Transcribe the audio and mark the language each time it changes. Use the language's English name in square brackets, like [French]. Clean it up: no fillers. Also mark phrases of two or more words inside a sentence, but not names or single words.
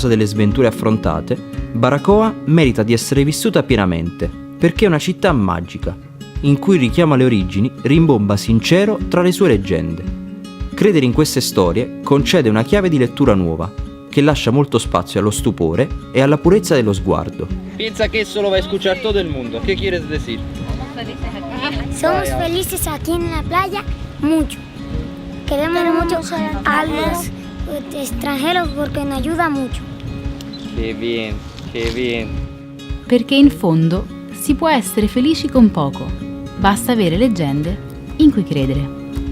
[Italian] delle sventure affrontate, Baracoa merita di essere vissuta pienamente, perché è una città magica, in cui il richiamo alle origini rimbomba sincero tra le sue leggende. Credere in queste storie concede una chiave di lettura nuova, che lascia molto spazio allo stupore e alla purezza dello sguardo. [Spanish] Piensa que eso lo va a escuchar todo el mundo. ¿Qué quieres decir? Somos felices aquí en la playa, mucho. Queremos mucho a los extranjeros porque nos ayuda mucho. Qué bien, qué bien. [Italian] Perché in fondo si può essere felici con poco, basta avere leggende in cui credere.